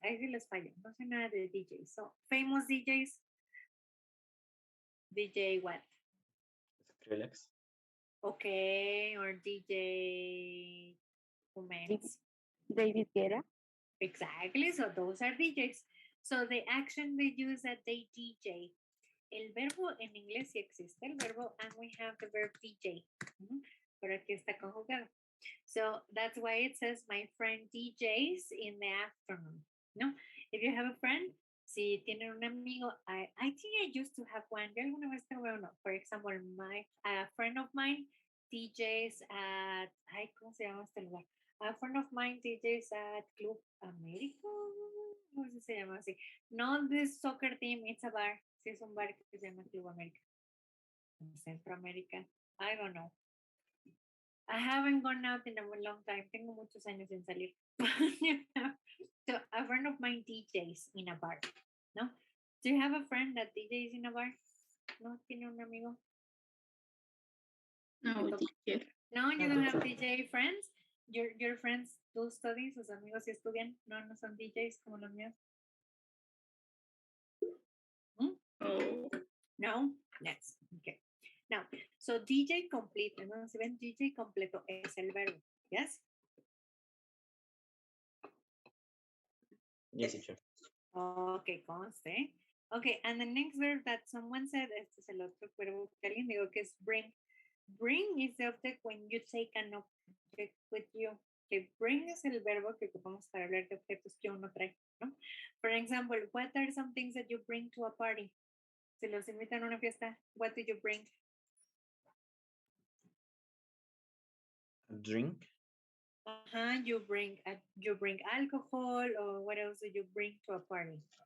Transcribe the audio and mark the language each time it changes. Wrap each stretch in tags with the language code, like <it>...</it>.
<es>I sí les fallo. No sé nada de DJs.</es> <en>So, famous DJs. DJ what? Skrillex. Okay, or DJ Humans. David Guetta. Exactly, so those are DJs. So the action they use that they DJ.</en> <es>El verbo en inglés sí existe el verbo,</es> <en>and we have the verb DJ.</en> <es>Pero aquí está conjugado.</es> <en>So that's why it says my friend DJs in the afternoon. No, if you have a friend,</en> <es>si tienen un amigo,</es> <en>I think I used to have one.</en> <es>Yo alguna vez tuve uno.</es> <en>For example, a friend of mine DJs at,</en> <es>¿cómo se llama este lugar?</es> <en>A friend of mine DJs at Club América.</en> <es>No sé si se llama así.</es> <en>No this soccer team, it's a bar.</en> <es>Sí, es un bar que se llama Club América. En Centroamérica.</es> <en>I don't know. I haven't gone out in a long time.</en> <es>Tengo muchos años sin salir.</es> <en>So a friend of mine DJs in a bar. No? Do you have a friend that DJs in a bar?</en> <es>No, tiene un amigo. No, DJ.</es> <en>No, you don't have DJ friends. Your friends do studies.</en> <es>Sus amigos sí estudian. No, no son DJs como los míos. Oh.</es> <en>No. Yes. Okay. Now, so</en> <es>DJ completo, ¿no? Si ven, DJ completo es el verbo. Yes.</es> <en>Yes, teacher.</en> <es>Okay, conste.</es> <en>Okay, and the next verb that someone said,</en> <es>este es el otro verbo que alguien dijo que es bring.</es> <en>Bring is the object when you take an object with you.</en> <es>Okay, bring es el verbo que ocupamos para hablar de objetos que uno trae, ¿no?</es> <en>For example, what are some things that you bring to a party?</en> <es>Si los invitan a una fiesta,</es> <en>what do you bring? A drink. You bring alcohol, or what else do you bring to a party?</en>